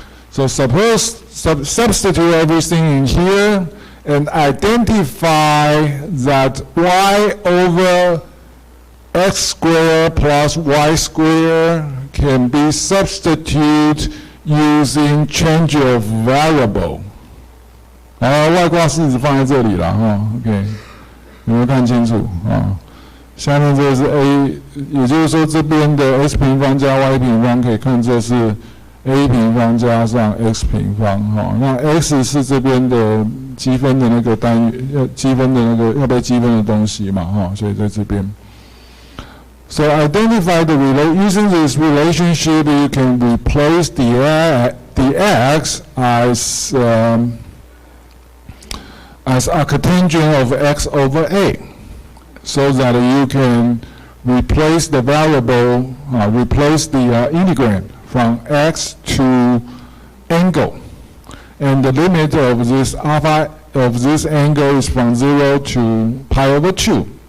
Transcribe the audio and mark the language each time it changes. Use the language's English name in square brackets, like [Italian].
[English] So suppose substitute everything in here and identify that y over x squared plus y squared can be substituted using change of variable. [Chinese] 外挂式子放在这里了哈 ，OK， 有没有看清楚啊？下面这个是 a， 也就是说这边的 x 平方加 y 平方可以看作是 a 平方加上 x 平方哈。那 x 是这边的积分的那个单元，要积分的那个要被积分的东西嘛哈，所以在这边。 [English] So identify the using this relationship, you can replace the x as arctangent of x over a, so that you can replace the variable, replace the integrand from x to angle, and the limit of this alpha of this angle is from 0 to pi over 2.